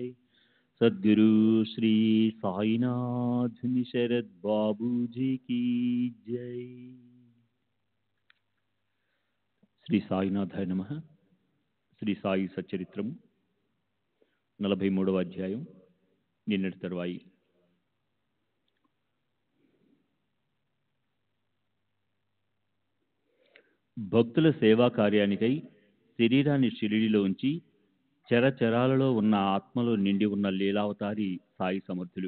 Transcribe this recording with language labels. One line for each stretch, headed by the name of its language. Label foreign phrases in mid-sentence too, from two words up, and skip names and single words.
Hindi: सद्गुरु श्री साईनाथ शरद बाबू जी की जय।
Telugu: శ్రీ సాయినాథాయ నమః. శ్రీ సాయి సచ్చరిత్రము 43వ అధ్యాయం. నిన్నటి తరువాయి. భక్తుల సేవా కార్యానికై శరీరాన్ని షిరిడిలో ఉంచి చరచరాలలో ఉన్న ఆత్మలో నిండి ఉన్న లీలావతారి సాయి సమర్థులు.